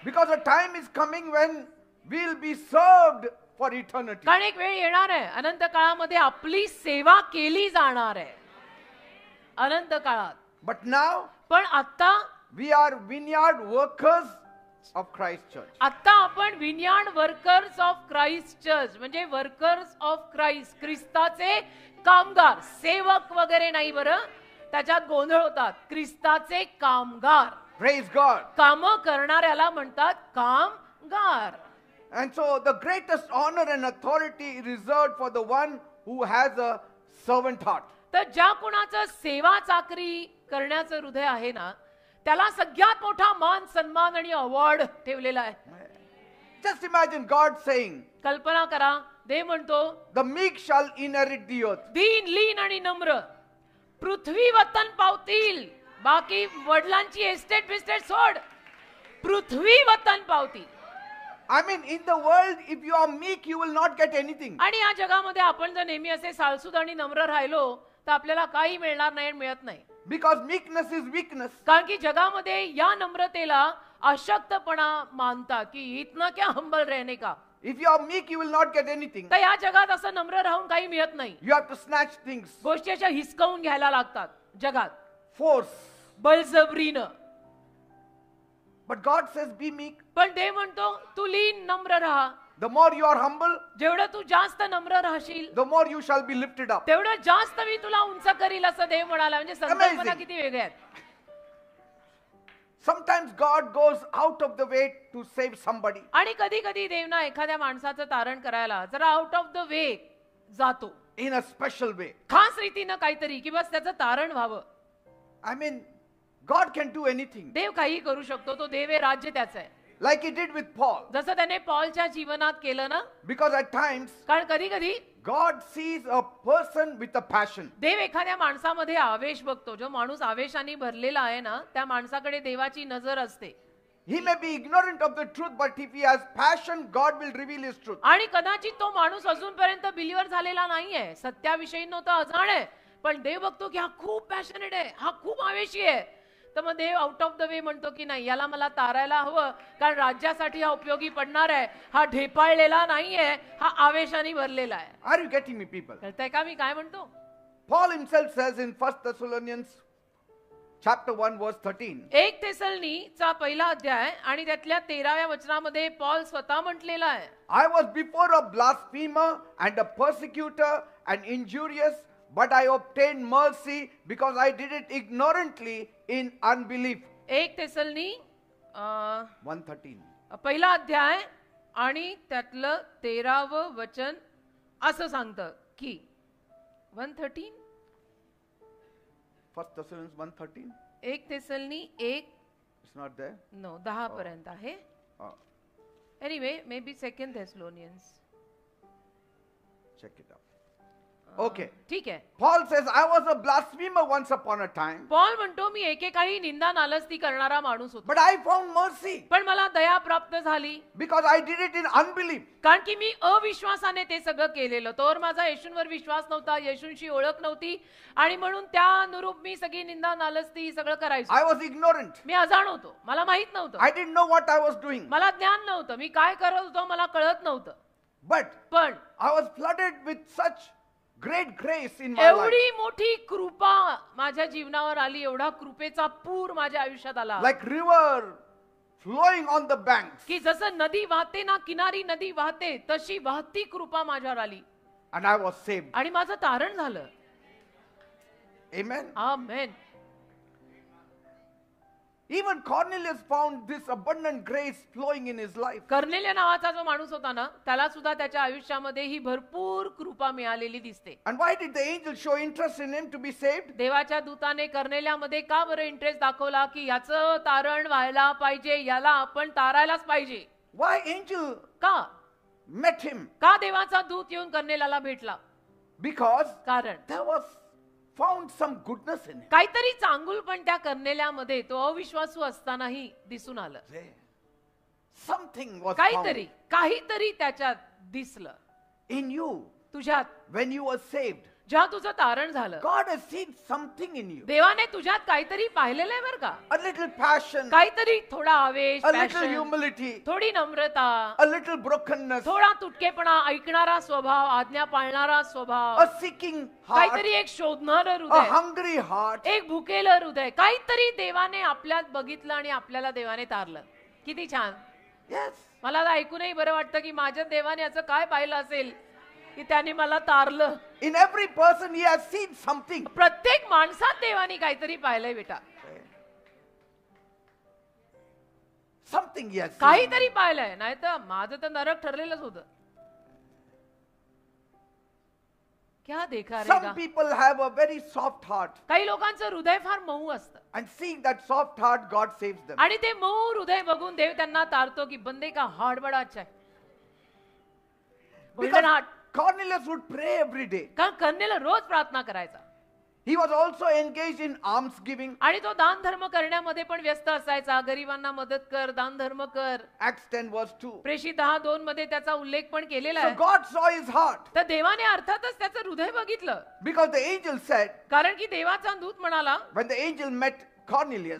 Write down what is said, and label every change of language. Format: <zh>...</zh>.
<en>Because a time is coming when we'll be served for eternity.</en> <mr>कारण एक वेळ येणार आहे अनंत काळामध्ये आपली सेवा केली जाणार आहे. अनंत काळात.</mr> <en>But now</en> <mr>पण आता</mr> <en>we are vineyard workers of Christ Church.</en> <mr>आता आपण</mr> <en>vineyard workers of Christ Church</en> <mr>म्हणजे</mr> <en>workers of Christ,</en> <mr>ख्रिस्ताचे कामगार. सेवक वगैरे नाही बरं, त्याच्यात गोंधळ होतात. ख्रिस्ताचे कामगार.</mr> <en>Praise God.</en> <mr>काम करणाऱ्याला म्हणतात कामगार.</mr> <en>And so the greatest honor and authority is reserved for the one who has a servant heart.</en> <mr>तर ज्या कुणाचं सेवा चाकरी करण्याचं हृदय आहे ना, त्याला सगळ्यात मोठा मान, सन्मान आणि अवॉर्ड ठेवलेला आहे.</mr> <en>Just imagine God saying,</en> <mr>कल्पना करा, देव म्हणतो,</mr> <en>the meek shall inherit the earth.</en> <mr>दीन, लीन आणि नम्र पृथ्वी वतन पावतील. बाकी वडिलांची एस्टेट बिस्टेट सोड, पृथ्वी वतन पावतील.</mr> <en>I mean, in the world, if you are meek, you will not get anything.</en> <mr>आणि या जगामध्ये आपण जर नेहमी असे सालसूद आणि नम्र राहिलो तर आपल्याला काही मिळणार नाही, मिळत नाही.</mr> <en>Because meekness is weakness.</en> <mr>कारण की जगामध्ये या नम्रतेला अशक्तपणा मानतात की</mr> <hi>इतना क्या हंबल रहने का.</hi> <en>If you are meek, you will not get anything.</en> <mr>तर या जगात असं नम्र राहून काही मिळत नाही.</mr> <en>You have to snatch things.</en> <mr>गोष्टी अशा हिसकावून घ्यायला लागतात जगात</mr> <en>Force.</en> <mr>बळजबरीनं.</mr> <en>But God says, be meek.</en> <mr>पण देव म्हणतो तू लीन नम्र राहा.</mr> <en>The more you are humble,</en> <mr>जेवढं तू जास्त नम्र राहशील</mr> <en>the more you shall be lifted up.</en> <mr>तेवढं जास्त मी तुला उंच करील असं देव म्हणाला. म्हणजे संकल्पना</mr> <en>Amazing.</en> <mr>किती वेगळ्या आहेत.</mr> <en>Sometimes God goes out of the way to save somebody.</en> <mr>आणि कधी कधी देवना एखाद्या माणसाचं तारण करायला जरा</mr> <en>out of the way</en> <mr>जातो,</mr> <en>In a special way.</en> <mr>खास रीतीनं काहीतरी की बस त्याचं तारण व्हावं.</mr> <en>I mean, God can do anything.</en> <mr>देव काही करू शकतो. तो देव आहे, राज्य त्याचं आहे.</mr> <en>Like he did with Paul.</en> <mr>जसं त्याने पॉलच्या जीवनात केलं ना.</mr> <en>Because at times,</en> <mr>कारण कधी कधी</mr> <en>God sees a person with a passion.</en> <mr>देव एखाद्या माणसामध्ये आवेश बघतो. जो माणूस आवेशाने भरलेला आहे ना, त्या माणसाकडे देवाची नजर असते.</mr> <en>He may be ignorant of the truth, but if he has passion, God will reveal his truth.</en> <mr>आणि कदाचित तो माणूस अजूनपर्यंत बिलीवर झालेला नाहीये, सत्याविषयी नव्हता अजाण आहे, पण देव बघतो की हा खूप पॅशनेट आहे, हा खूप आवेशी आहे. तर मग देव</mr> <en>out of the way</en> <mr>म्हणतो की नाही, याला मला तारायला हवं, कारण राज्यासाठी हा उपयोगी पडणार आहे. हा ढेपाळलेला नाहीये, हा आवेशाने भरलेला आहे.</mr> <en>Are you getting me, people?</en> <mr>कळतंय का मी काय म्हणतो?</mr> <en>Paul himself says in 1 Thessalonians chapter 1 verse 13.</en> <mr>1 थेसलनीचा पहिला अध्याय आणि त्यातल्या 13व्या वचनामध्ये पॉल स्वतः म्हटलेला आहे,</mr> <en>I was before a blasphemer and a persecutor and injurious, but I obtained mercy because I did it ignorantly in unbelief.</en> <mr>1 थेसलनी 1:13. पहिला अध्याय आणि त्यातलं 13वं वचन असं सांगतं की 1:13</mr> <en>1 Thessalonians 1:13.</en> <mr>1 थेसलनी 1</mr> <en>It's not there.</en> <mr>9-10 पर्यंत आहे.</mr> <en>Oh, anyway maybe 2 Thessalonians. check it out. Okay.</en> <mr>ठीक आहे.</mr> <en>Paul says, I was a blasphemer once upon a time,</en> <mr>Paul म्हणतो मी एकेकाळी निंदा नालस्ती करणारा माणूस होतो,</mr> <en>but I found mercy</en> <mr>पण मला दया प्राप्त झाली</mr> <en>because I did it in unbelief.</en> <mr>कारण की मी अविश्वासाने ते सगळं केलेलं. तोवर माझा येशूंवर विश्वास नव्हता, येशूंची ओळख नव्हती, आणि म्हणून त्या अनुरूप मी सगळी निंदा नालस्ती सगळं करायचो.</mr> <en>I was ignorant.</en> <mr>मी अजाण होतो, मला माहित नव्हतं,</mr> <en>I didn't know what I was doing.</en> <mr>मला ज्ञान नव्हतं, मी काय करत होतो मला कळत नव्हतं.</mr> <en>But</en> <mr>पण</mr> <en>I was flooded with such great grace in my life.</en> <mr>एवढी मोठी कृपा माझ्या जीवनावर आली, एवढा कृपेचा पूर माझ्या आयुष्यात आला,</mr> <en>Like river flowing on the banks.</en> <mr>की जसं नदी वाहते ना, किनारी नदी वाहते, तशी वाहती कृपा माझ्यावर आली</mr> <en>And I was saved.</en> <mr>आणि माझं तारण झालं.</mr> <en>Amen.</en> <mr>Amen.</mr> <en>Even Cornelius found this abundant grace flowing in his life.</en> <mr>कर्नेलिय नावाचा जो माणूस होता ना, त्याला सुद्धा त्याच्या आयुष्यामध्ये ही भरपूर कृपा मिळालेली दिसते.</mr> <en>And why did the angel show interest in him to be saved?</en> <mr>देवाच्या दूताने कर्नेलियामध्ये का बरं इंटरेस्ट दाखवला की याचं तारण व्हायला पाहिजे, याला आपण तारायलाच पाहिजे?</mr> <en>Why angel</en> <mr>का</mr> <en>met him?</en> <mr>का देवाचा दूत येऊन कर्नेलियाला भेटला?</mr> <en>Because</en> <mr>कारण</mr> <en>there was found some goodness in him.</en> <mr>काहीतरी चांगुलपण त्या कर्नेलियामध्ये तो अविश्वासू असतानाही दिसून आलं.</mr> <en>Something was</en> <mr>काहीतरी त्याच्यात दिसलं.</mr> <en>found in you</en> <mr>तुझ्यात</mr> <en>when you were saved.</en> <mr>जेव्हा तुझं तारण झालं,</mr> <en>God has seen something in you.</en> <mr>देवाने तुझ्यात काहीतरी पाहिलेलं आहे बरं का.</mr> <en>A little passion,</en> <mr>काहीतरी थोडा आवेश,</mr> <en>a little passion, humility,</en> <mr>थोडी नम्रता,</mr> <en>a little brokenness,</en> <mr>थोडा तुटकेपणा, ऐकणारा स्वभाव, आज्ञा पाळणारा स्वभाव,</mr> <en>a seeking heart,</en> <mr>काहीतरी एक शोधणारं</mr> <en>a</en> <mr>हृदय,</mr> <en>hungry heart.</en> <mr>एक भुकेलं हृदय, काहीतरी देवाने आपल्यात बघितलं आणि आपल्याला देवाने तारलं. किती छान.</mr> <en>Yes.</en> <mr>मला आता ऐकूनही बरं वाटतं की माझ्या देवाने असं काय पाहिलं असेल की त्याने मला तारलं.</mr> <en>In every person he has seen something.</en> <mr>प्रत्येक माणसात देवाने काहीतरी पाहिलंय बेटा.</mr> <en>Something he has seen.</en> <mr>काहीतरी पाहिलंय, नाही तर माझं तर नरक ठरलेलंच होतं.</mr> <hi>क्या देखा</hi> <en>Some रेगा. people have a very soft heart,</en> <mr>काही लोकांचं हृदय फार मऊ असतं</mr> <en>and seeing that soft heart, God saves them.</en> <mr>आणि ते मऊ हृदय बघून देव त्यांना तारतो की</mr> <hi>बंदे का हार्ट बडा अच्छा है.</hi> <en>Because golden heart. Cornelius would pray every day.</en> <mr>कारण कर्नेल रोज प्रार्थना करायचा</mr> <en>He was also engaged in alms giving.</en> <mr>आणि तो दान धर्म करण्यामध्ये पण व्यस्त असायचा. गरिबांना मदत कर, दान धर्म कर.</mr> <en>Acts 10 verse 2.</en> <mr>प्रेषित 10:2 मध्ये त्याचा उल्लेख पण केलेला</mr> <en>So</en> <mr>आहे.</mr> <en>God saw his heart,</en> <mr>तर देवाने अर्थातच त्याचं हृदय बघितलं.</mr> <en>because the angel said,</en> <mr>कारण की देवाचा दूत म्हणाला,</mr> <en>when the angel met Cornelius,</en>